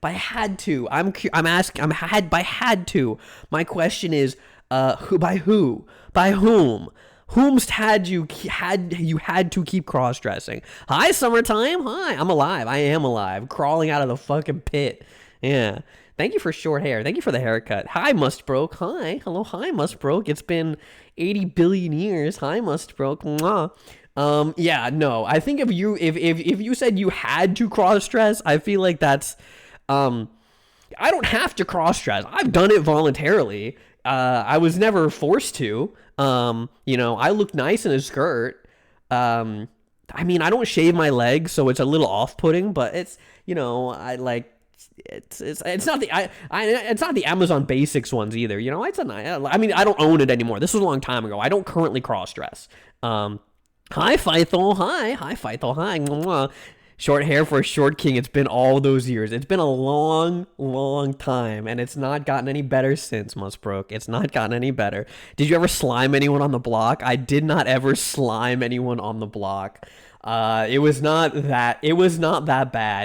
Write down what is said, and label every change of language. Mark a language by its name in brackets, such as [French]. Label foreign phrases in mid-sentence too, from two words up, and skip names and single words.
[English] My question is who? By whom? Whomst had you had to keep cross-dressing? Hi, summertime. Hi, I'm alive. I am alive. Crawling out of the fucking pit. Yeah. Thank you for short hair. Thank you for the haircut. Hi, Mustbroke. Hi. Hello. Hi, Mustbroke. It's been 80 billion years. Hi, Mustbroke. Mwah. Yeah, no. I think if you said you had to cross-dress, I feel like that's I don't have to cross-dress. I've done it voluntarily. I was never forced to. You know, I look nice in a skirt. I mean, I don't shave my legs, so it's a little off-putting, but it's, you know, I like, it's not it's not the Amazon Basics ones either. You know, I mean, I don't own it anymore. This was a long time ago. I don't currently cross-dress. Hi, Feithel. Hi, Feithel. Hi. Mwah. Short hair for a short king. It's been all those years. It's been a long, long time, and it's not gotten any better since, Mustbroke. It's not gotten any better. Did you ever slime anyone on the block? I did not ever slime anyone on the block. It was not that bad.